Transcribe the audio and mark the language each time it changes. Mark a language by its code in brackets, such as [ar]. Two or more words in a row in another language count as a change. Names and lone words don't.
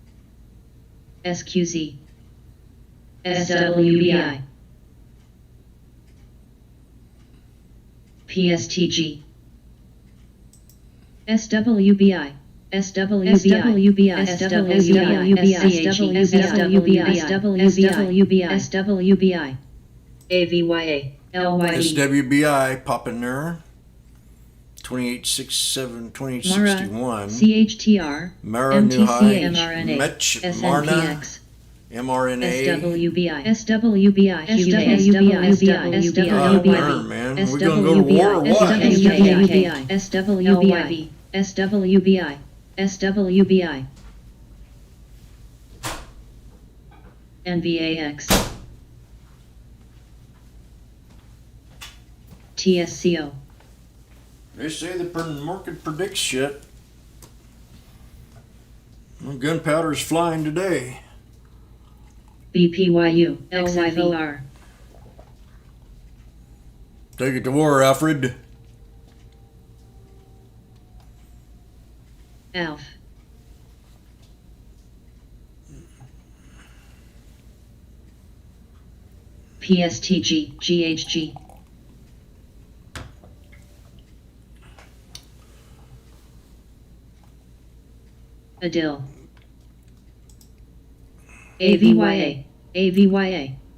[en] SQZ, SWBI, PSTG, SWBI, SWBI, SWBI, AVYA, LYB, SWBI popping there. 2867, 2861. CHTR, Mara MTCA, Nuhai, mRNA, Mech, Marna, SNPX, mRNA. SWBI, SWBI, God darn, man. We're gonna go to war or what? SWBI, SWBI, SWBI, SWBI, NVAX, TSCO, They say the market predicts shit. Well, gunpowder's flying today. BPYU, XIVR, Take it to war, Alfred. ALF, PSTG, GHG, ADIL, AVYA, AVYA,